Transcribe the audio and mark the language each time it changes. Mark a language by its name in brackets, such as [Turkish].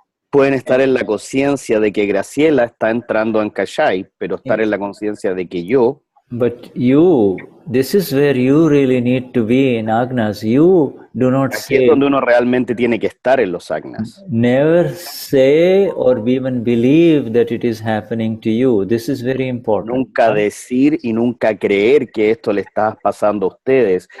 [Spanish] Pueden estar en la conciencia de que Graciela está entrando en kashay, pero estar en la conciencia de que yo. [English] But this is where you really need to be in Agnas. You do not [Spanish] Aquí es donde uno realmente tiene que estar en los Agnas. [English] Never say or even believe that it is happening to you. This is very important. [Spanish] Nunca decir y nunca creer que esto le está pasando a ustedes.